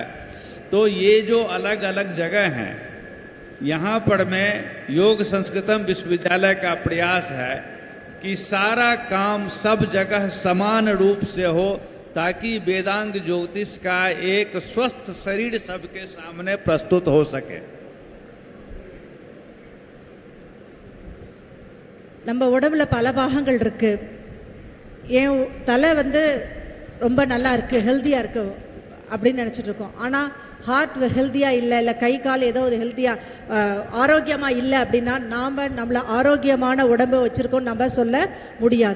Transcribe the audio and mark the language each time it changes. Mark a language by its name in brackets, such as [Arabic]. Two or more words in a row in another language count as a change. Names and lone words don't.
[Hindi] तो ये जो अलग अलग जगह हैं, यहाँ पर में योग संस्कृतम विश्वविद्यालय का प्रयास है कि सारा काम सब जगह समान रूप से हो ताकि वेदांग ज्योतिष का एक स्वस्थ शरीर सबके सामने प्रस्तुत हो सके। [Tamil] நம்ம உடம்புல பல பாகங்கள் இருக்கு. ஏன் தலை ரொம்ப நல்லா இருக்கு, ஹெல்தியா இருக்கு அப்படின்னு நினைச்சிட்டு இருக்கோம். ஆனா ஹார்ட் ஹெல்த்தியாக இல்லை கை கால் ஏதோ ஒரு ஹெல்த்தியாக ஆரோக்கியமாக இல்லை அப்படின்னா நம்மளை ஆரோக்கியமான உடம்பை வச்சுருக்கோம் நம்ம சொல்ல முடியாது.